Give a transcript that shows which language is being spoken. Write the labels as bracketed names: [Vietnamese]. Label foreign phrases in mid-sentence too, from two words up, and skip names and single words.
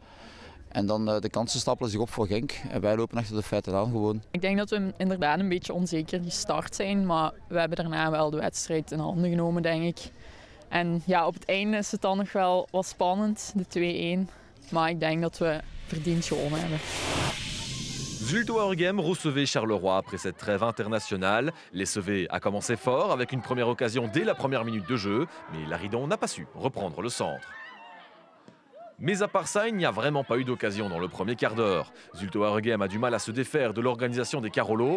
[Dutch] En dan de kansen stapelen zich op voor Genk en wij lopen achter de feiten aan gewoon. Ik denk dat we inderdaad een beetje onzeker gestart zijn, maar we hebben daarna wel de wedstrijd in handen genomen, denk ik. En ja, op het einde is het dan nog wel wat spannend, de 2-1. Maar ik denk dat we verdiend gewonnen hebben. [French] Zulte Waregem recevait Charleroi après cette trêve internationale. Les SV a commencé fort avec une première occasion dès la première minute de jeu, mais Laridon n'a pas su reprendre le centre. Mais à part ça, il n'y a vraiment pas eu d'occasion dans le premier quart d'heure. Zulte Waregem a du mal à se défaire de l'organisation des Carolo.